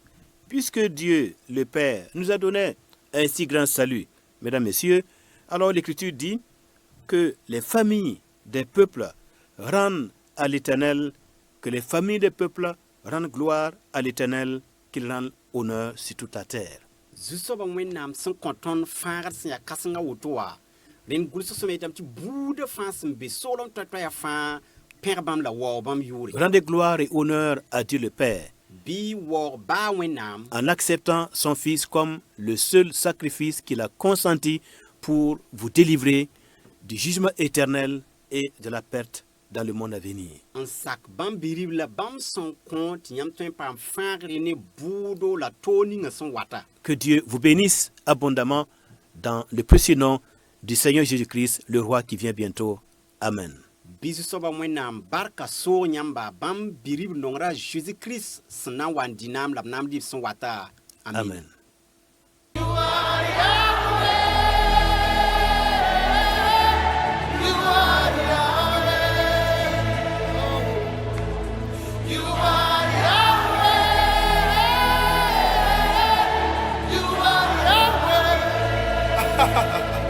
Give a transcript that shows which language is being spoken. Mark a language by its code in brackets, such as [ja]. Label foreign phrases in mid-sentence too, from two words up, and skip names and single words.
[fr] Puisque Dieu, le Père, nous a donné un si grand salut, mesdames, messieurs, alors l'Écriture dit que les familles des peuples rendent à l'Éternel, que les familles des peuples rendent gloire à l'Éternel, qu'il rende honneur sur toute la terre. [mos] zu-soaba wẽnnaam sẽn kõ tõnd fãagd sẽn yaa kãsenga woto wa rẽnd gʋlsg sõme yetame tɩ buudã fãa sẽn be soolem toɛ-toɛya fãa pẽg bãmb la waoo bãmb yʋʋre [fr] Rendez gloire et honneur à Dieu le Père, [mos] bi wo ba wẽnnaam [fr] en acceptant son Fils comme le seul sacrifice qu'il a consenti pour vous délivrer du jugement éternel et de la perte dans le monde à venir. [mos] n sak bãmb bi-rib la bãmb sẽn kõ tɩ yãmb tõe n paam fãagre ne buudo la toog ninga sẽn wata. [fr] Que Dieu vous bénisse abondamment dans le précieux nom du Seigneur Jésus-Christ, le roi qui vient bientôt. Amen. [mos] Bisu soaba wẽnnaam barka soog yãmba bãmb bi-rib nongra Jésus-Christ sẽn na n wa n dɩ naam la b naam dɩb sẽn wata. Amen. Amen. [en] You are Yahweh. You are Yahweh. You are Yahweh.